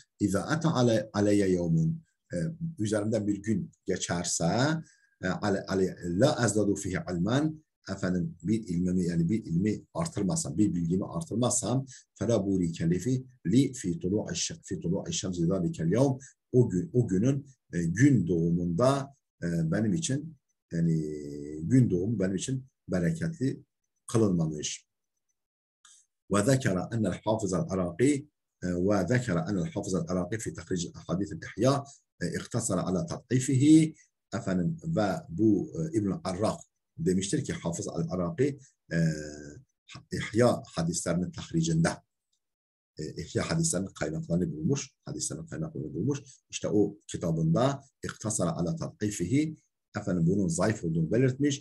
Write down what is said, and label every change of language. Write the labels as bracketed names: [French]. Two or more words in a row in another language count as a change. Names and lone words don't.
[Arabic] إذا أتى علي يوم, [Turkish] üzerimden bir gün geçerse [Arabic] لا أزداد فيه علما, [Turkish] efendim bir ilmimi, yani bir ilmi artırmazsam, bir bilgimi artırmazsam [Arabic] فلا بورك لي في طلوع شمس ذلك اليوم, [Turkish] o günün gün doğumunda benim için, yani gün doğumu benim için bereketli kılınmamış. [Arabic] وذكر أن الحافظ العراقي في تخريج أحاديث الإحياء اختصر على تضعيفه. [Turkish] Efendim, ve bu İbn Arraq demiştir ki Hafız el-Iraki İhya hadislerinin tahricinde İhya hadislerinin kaynaklarını bulmuş. İşte o kitabında [Arabic] اقتصر على تضعيفه, [Turkish] efendim bunun zayıf olduğunu belirtmiş.